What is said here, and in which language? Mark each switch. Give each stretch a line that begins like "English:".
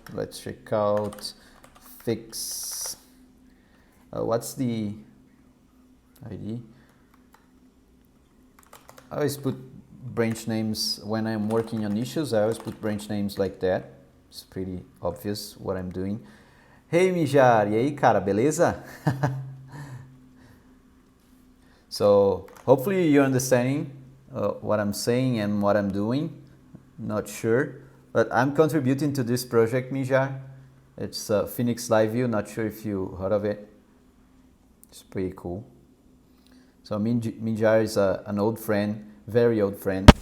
English: Let's check out fix. What's the ID? I always put branch names when I'm working on issues. I always put branch names like that. It's pretty obvious what I'm doing.
Portuguese: Hey Mijar, e aí cara, beleza?
English: So hopefully you're understanding what I'm saying and what I'm doing. Not sure, but I'm contributing to this project, Mijar. It's Phoenix Live View. Not sure if you heard of it. It's pretty cool. So Minjar is an old friend. very old friend.